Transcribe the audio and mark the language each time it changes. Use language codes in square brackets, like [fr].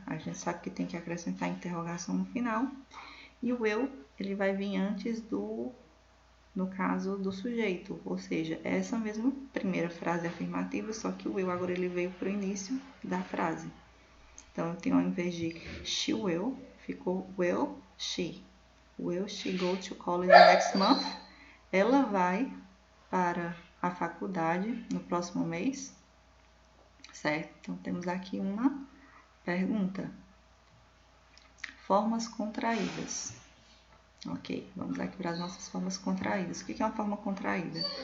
[pt] A gente sabe que tem que acrescentar interrogação no final. E o will, ele vai vir antes no caso do sujeito, ou seja, essa mesma primeira frase afirmativa, só que o will agora ele veio para o início da frase. Então, eu tenho ao invés de [en] she will, [pt] ficou [en] will she. Will she go to college next month? [pt] Ela vai para a faculdade no próximo mês, certo? Então, temos aqui uma pergunta. Formas contraídas. Ok, vamos aqui para as nossas formas contraídas. O que é uma forma contraída?